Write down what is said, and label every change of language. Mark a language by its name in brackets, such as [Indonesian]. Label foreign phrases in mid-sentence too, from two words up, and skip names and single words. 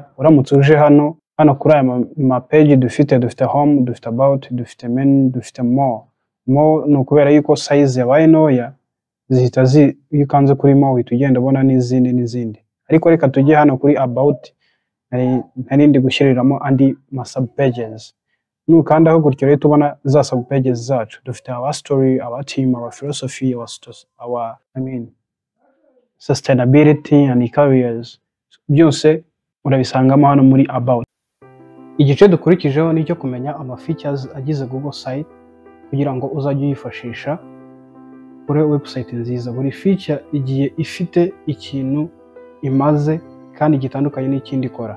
[Kinyarwanda] Uramutse uje hano kuri aya ma page dufite home, dufite about, dufite menu, dufite more no kubera yuko size yabaye ntoya zihita iyo ukanze kuri more uhita ugenda ubona n'izindi. Ariko reka tujye hano kuri about, ntarindi gushyiriramo andi ma [English] sub pages. [Kinyarwanda] Nukandaho gutyo rero tubona za [English] sub pages [Kinyarwanda] zacu. [English] Dufite our story, our team, our philosophy, our sustainability and careers. [Kinyarwanda] Byose urabisangamo hano muri about. Igice dukurikijeho nicyo kumenya ama features agize Google site kugira ngo uzajye uyifashisha kuri website nziza. Buri feature igiye ifite ikintu imaze kandi gitandukanye n'ikindi ikora.